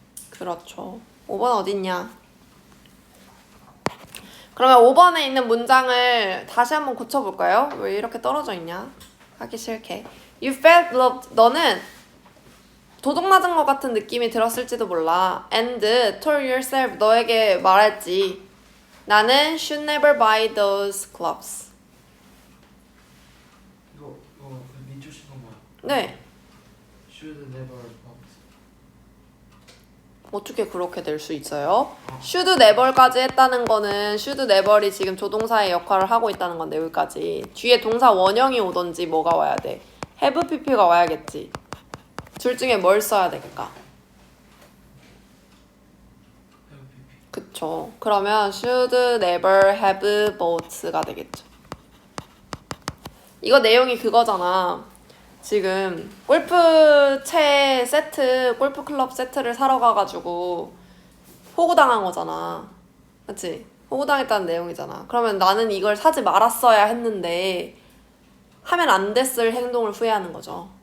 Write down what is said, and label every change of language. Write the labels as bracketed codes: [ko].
[ko] 그렇죠. 5번 어딨냐? 그러면 5번에 있는 문장을 다시 한번 고쳐볼까요? 왜 이렇게 떨어져 있냐? 하기 싫게. [en] You felt loved. [ko] 너는 도둑 맞은 것 같은 느낌이 들었을지도 몰라. [en] And told yourself. [ko] 너에게 말했지. 나는 [en] should never buy those gloves. [ko] 이거 그 민초 씨는 뭐야? 네. [en] Should never bought. [ko] 어떻게 그렇게 될 수 있어요? should never까지 했다는 거는 should never이 지금 조동사의 역할을 하고 있다는 건데 여기까지. 뒤에 동사 원형이 오던지 뭐가 와야 돼? have pp가 와야겠지. 둘 중에 뭘 써야 될까? 그쵸. 그러면 [en] should never have bought [ko] 가 되겠죠. 이거 내용이 그거잖아. 지금 골프채 세트, 골프 클럽 세트를 사러 가가지고 호구당한 거잖아. 그치? 호구당했다는 내용이잖아. 그러면 나는 이걸 사지 말았어야 했는데 하면 안 됐을 행동을 후회하는 거죠.